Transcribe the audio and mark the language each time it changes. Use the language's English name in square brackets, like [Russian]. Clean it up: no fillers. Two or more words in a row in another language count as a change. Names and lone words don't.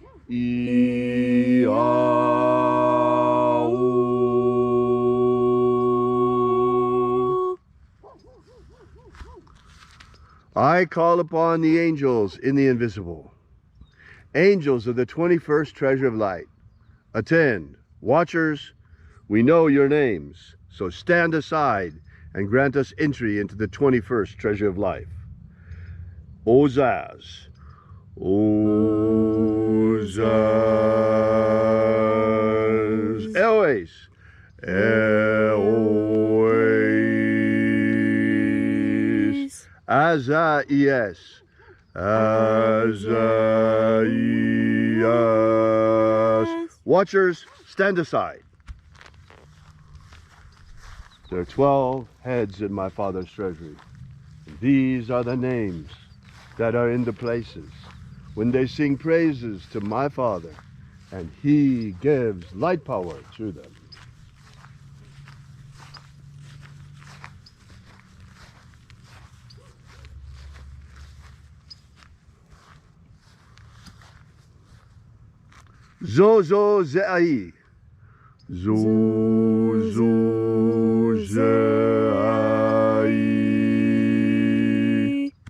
[English] I call upon the angels in the invisible. Angels of the 21st treasure of light. Attend. Watchers, we know your names, so stand aside and grant us entry into the 21st treasure of life. Ozaz. Ozaz. Elois. Elois. Azaies. Azaies. Watchers, stand aside. There are 12 heads in my Father's treasury. These are the names that are in the places when they sing praises to my Father, and he gives light power to them. Zozo Ze'ai. Zozo Ze'ai.